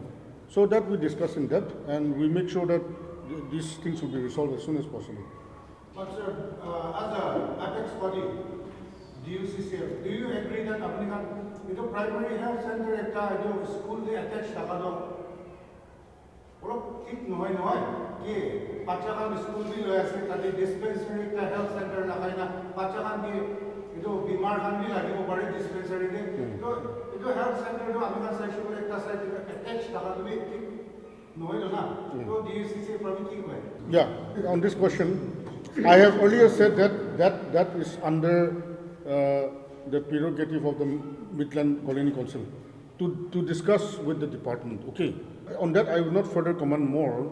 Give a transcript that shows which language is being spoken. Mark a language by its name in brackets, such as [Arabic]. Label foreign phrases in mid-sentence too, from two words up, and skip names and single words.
[English] So that we discuss in depth and we make sure that these things will be resolved as soon as possible. But sir, as a apex body, DUCCF, do you agree that the primary health center at the school they attached to it [Naga Pidgin] no ke pachakan school bi lo ase tadi dispensary ka [English] health center [Naga Pidgin] na kaina pachakan ki ito bimar khan bi lagi ko pare dispensary de to ito [English] health center [Naga Pidgin] do amikan section ko ekta [English] side attached [Naga Pidgin] taka bi no na to DUCCF probi ki hoy. [English] Yeah, on this question, I have earlier said that is under the prerogative of the Midland Colony Council to discuss with the department. Okay, on that I will not further comment more.